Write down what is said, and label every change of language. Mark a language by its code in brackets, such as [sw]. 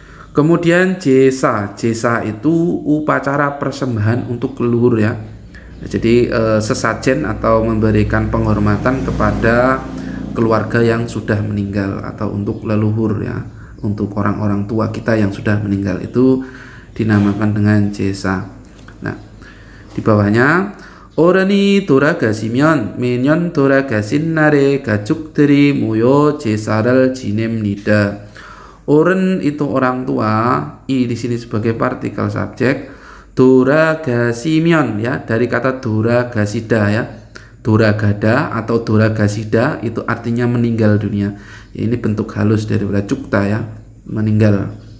[id] Kemudian jesa itu upacara persembahan untuk leluhur ya. Jadi sesajen atau memberikan penghormatan kepada keluarga yang sudah meninggal atau untuk leluhur ya, untuk orang-orang tua kita yang sudah meninggal itu dinamakan dengan jesa. Nah, di bawahnya [ko] 어른이 돌아가시면 매년 돌아가신 날에 가족들이 모여 제사를 지냅니다. [id] Oren itu orang tua, i di sini sebagai partikel subjek, doragasi면 ya, dari kata doragasida ya, doragada atau doragasida itu artinya meninggal dunia. Ya, ini bentuk halus dari cukta ya, meninggal.